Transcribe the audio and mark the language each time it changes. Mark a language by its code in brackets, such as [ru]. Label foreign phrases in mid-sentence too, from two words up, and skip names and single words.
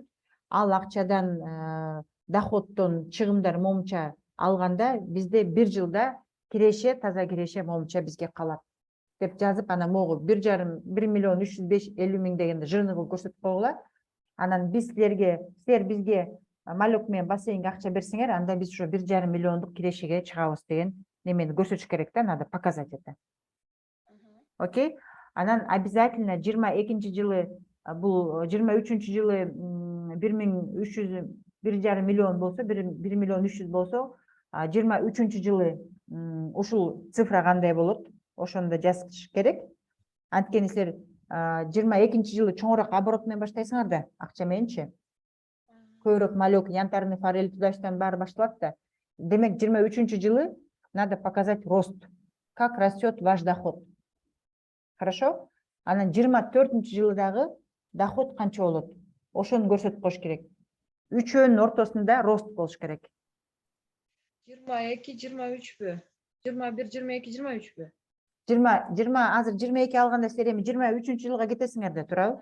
[ky] Ал акчадан доходдон чыгымдар момунча алганда бизде 1 жылда киреше, таза киреше момунча бизге калат деп жазып, анан могу 1 миллион 350 миң дегенде жырны кылып көрсөтүп койгула. Анан силер бизге малек менен бассейнге акча берсеңер, анда биз ушу 1,5 миллиондук кирешеге чыгабыз деген немени көрсөтүш керек да, [ru] надо показать это. [ky] Окей? Анан обязательно 22 жылы, бул 23 жылы 1,5 миллион болсо, 1 миллион 300 болсо, 23 жылы ушул цифра кандай болот? Ошондо жазыш керек. Анткени силер 22 жылы чоңураак оборот менен баштайсыңар да, акча мененчи. Көбүрөөк малек, янтарный форель туда-сюдан баары башталат да. Демек 23 жылы [ru] надо показать рост. Как растет ваш доход. Хорошо? [ky] Анан 24 жылы дагы доход канча болот? Ошону көрсөтүп коюш керек. Үчөөнүн ортосунда рост болуш керек. 22, 23бү? 21, 22, 23бү? 20 азыр 22 алганда силер эми 23 жылга кетесиңер да, туурабы?